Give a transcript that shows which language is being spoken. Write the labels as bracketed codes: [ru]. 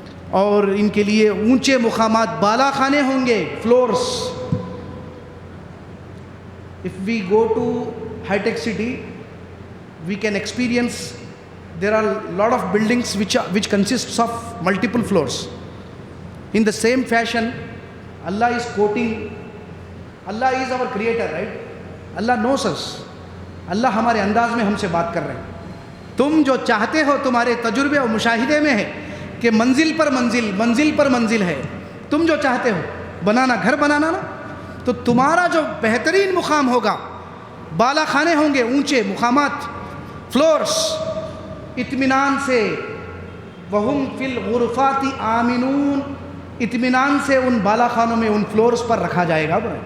[ur] اور ان کے لیے اونچے مقامات، بالا خانے ہوں گے، floors. [en] If we go to high-tech city, we can experience there are a lot of buildings which consists of multiple floors. In the same fashion, Allah is quoting, Allah is our creator, right? Allah knows us. [ur] اللہ ہمارے انداز میں ہم سے بات کر رہے ہیں۔ تم جو چاہتے ہو تمہارے تجربے اور مشاہدے میں ہے کہ منزل پر منزل، منزل پر منزل ہے، تم جو چاہتے ہو بنانا، گھر بنانا نا، تو تمہارا جو بہترین مقام ہوگا، بالا خانے ہوں گے، اونچے مقامات، فلورس، اطمینان سے، [ar] وَهُمْ فِي الْغُرُفَاتِ آمِنُونَ، [ur] اطمینان سے ان بالا خانوں میں، ان فلورس پر رکھا جائے گا۔